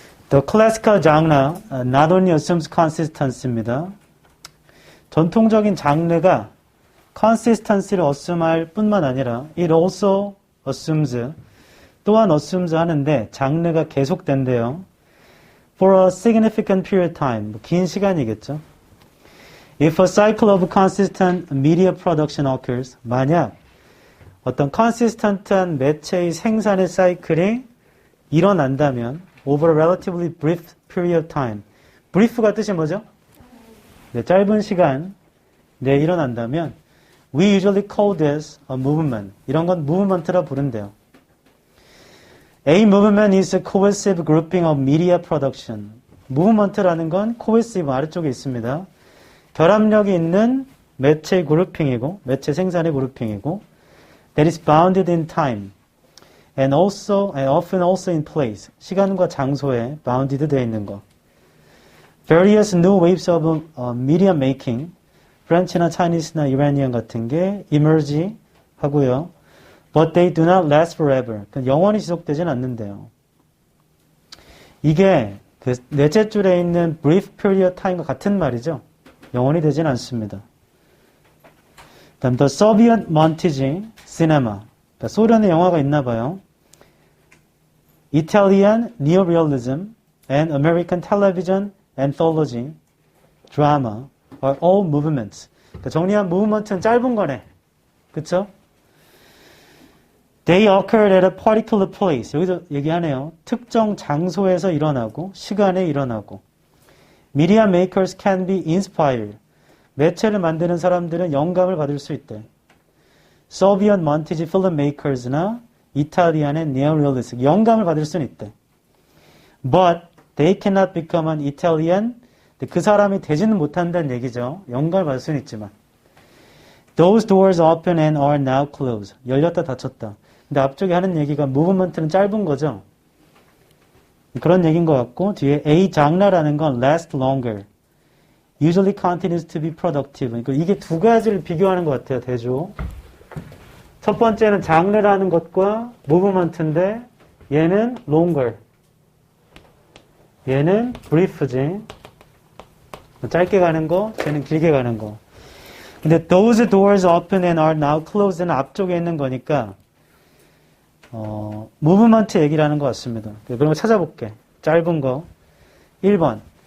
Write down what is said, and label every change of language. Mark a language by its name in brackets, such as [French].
[English] The classical genre not only assumes consistency입니다. [Korean] 전통적인 장르가 consistency를 assume할 뿐만 아니라 [English] it also assumes [Korean] 또한 assumes 하는데 장르가 계속된대요. [English] For a significant period of time [Korean] 긴 시간이겠죠. [English] If a cycle of consistent media production occurs [Korean] 만약 어떤 consistent한 매체의 생산의 사이클이 일어난다면 [English] over a relatively brief period of time. [Korean] brief가 뜻이 뭐죠? 네, 짧은 시간 내에 일어난다면 [English] we usually call this a movement. [Korean] 이런 건 movement라 부른대요. [English] A movement is a cohesive grouping of media production. [Korean] movement라는 건 cohesive 아래쪽에 있습니다. 결합력이 있는 매체 그룹핑이고 매체 생산의 그룹핑이고 [English] that is bounded in time. and often also in place. [Korean] 시간과 장소에 bounded 되어 있는 거. Various new waves of media making, 프렌치나 차이니스나 이라니안 같은 게 emerge 하고요. [English] But they do not last forever. [Korean] 영원히 지속되진 않는데요. 이게 그 넷째 줄에 있는 brief period time과 같은 말이죠. 영원히 되진 않습니다. 다음 The Soviet montage cinema. 그러니까 소련의 영화가 있나 봐요. [English] Italian neorealism and American television anthology drama are all movements. [Korean] 그러니까 정리한 movement는 짧은 거네. 그쵸? [English] They occurred at a particular place. [Korean] 여기서 얘기하네요. 특정 장소에서 일어나고 시간에 일어나고. [English] Media makers can be inspired. [Korean] 매체를 만드는 사람들은 영감을 받을 수 있대. Soviet montage filmmakers나 이탈리안의 neorealism 영감을 받을 수는 있대. [English] But they cannot become an Italian. [Korean] 그 사람이 되지는 못한다는 얘기죠. 영감을 받을 수는 있지만. [English] Those doors open and are now closed. [Korean] 열렸다 닫혔다. 근데 앞쪽에 하는 얘기가 movement는 짧은 거죠. 그런 얘기인 것 같고 뒤에 A 장르라는 건 last longer. [English] Usually continues to be productive. [Korean] 그러니까 이게 두 가지를 비교하는 것 같아요. 대조. 첫 번째는 장르라는 것과 movement인데 얘는 longer. 얘는 brief지. 짧게 가는 거, 쟤는 길게 가는 거. 근데 [English] those doors open and are now closed [Korean] 는 앞쪽에 있는 거니까 무브먼트 얘기라는 것 같습니다. 그런 거 찾아볼게. 짧은 거. 1번.